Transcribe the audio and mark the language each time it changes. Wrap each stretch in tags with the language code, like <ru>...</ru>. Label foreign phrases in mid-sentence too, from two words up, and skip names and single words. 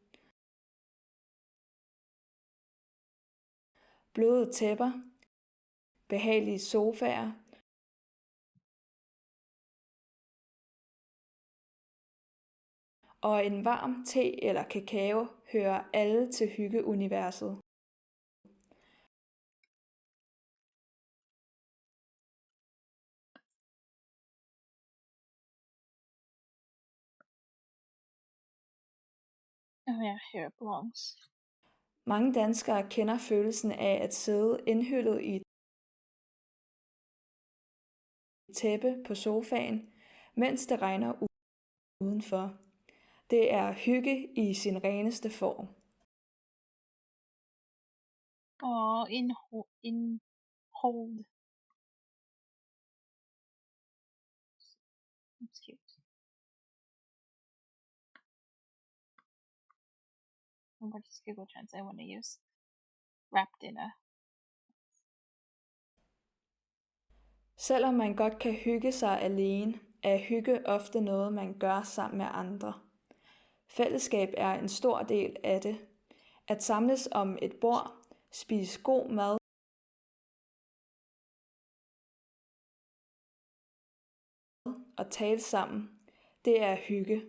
<da>Bløde tæpper, behagelige sofaer, og en varm te eller kakao hører alle til hyggeuniverset.</da> <en>Oh yeah, here it belongs.</en> <da>Mange danskere kender følelsen af at sidde indhyllet i et tæppe på sofaen, mens det regner udenfor. Det er hygge i sin reneste form.</da> <en>In hold. That's cute. What does Google Translate want to use? Wrapped in a.</en> <da>Selvom man godt kan hygge sig alene, er hygge ofte noget, man gør sammen med andre. Fællesskab er en stor del af det. At samles om et bord, spise god mad, og tale sammen, det er hygge.</da>